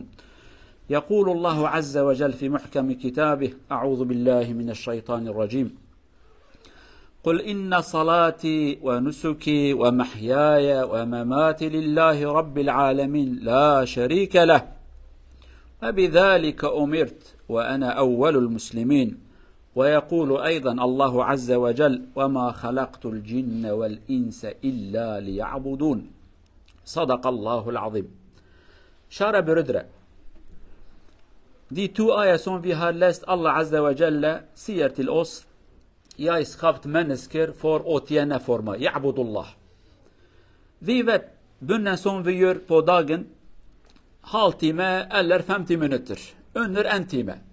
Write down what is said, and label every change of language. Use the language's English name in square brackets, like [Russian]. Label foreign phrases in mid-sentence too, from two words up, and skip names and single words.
[Arabic] يقول الله عز وجل في محكم كتابه: أعوذ بالله من الشيطان الرجيم: قل إن صلاتي ونسكي ومحياي ومماتي لله رب العالمين لا شريك له، وبذلك أمرت وأنا أول المسلمين. ويقول أيضا الله عز وجل: وما خلقت الجن والإنس إلا ليعبدون. صدق الله العظيم. [Swedish] Kära bröder, de 2 ayar som vi har läst, Allah [Arabic] عز وجل [Swedish] säger till oss: jag har skapat människor för att tjäna för mig, Ya'budullah. Vi vet bönen som vi gör på dagen, halvtimme eller 50 minuter, under en timme.